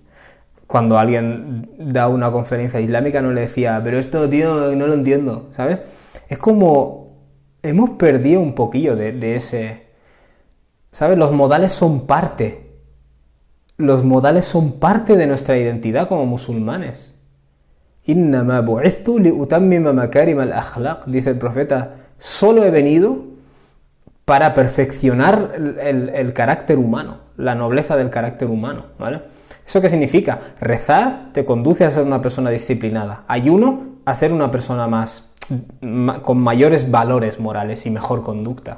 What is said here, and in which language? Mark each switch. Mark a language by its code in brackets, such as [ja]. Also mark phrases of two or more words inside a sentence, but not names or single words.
[es] Cuando alguien da una conferencia islámica no le decía, pero esto, tío, no lo entiendo, ¿sabes? Es como hemos perdido un poquillo de ese... ¿Sabes? Los modales son parte. Los modales son parte de nuestra identidad como musulmanes. [ar] إنما بعثت لأتمم مكارم الأخلاق, [es] dice el profeta, solo he venido para perfeccionar el carácter humano, la nobleza del carácter humano, ¿vale? ¿Eso qué significa? Rezar te conduce a ser una persona disciplinada. Ayuno a ser una persona con mayores valores morales y mejor conducta.